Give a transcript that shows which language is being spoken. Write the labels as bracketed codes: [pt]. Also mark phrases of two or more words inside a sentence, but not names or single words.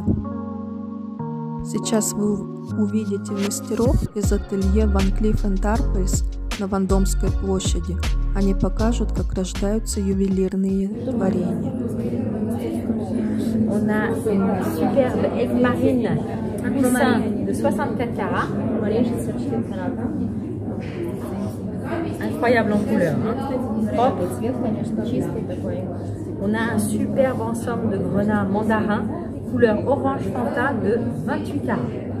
[ru] Сейчас вы увидите мастеров из ателье Van Cleef & Arpels на Вандомской площади. Они покажут, как рождаются ювелирные творения. [fr] On a une superbe aigle marine, un coussin de 64 carats. Incroyable en couleur, hein? Propre. On a un superbe ensemble de grenats mandarin, couleur orange fanta de 28 carats.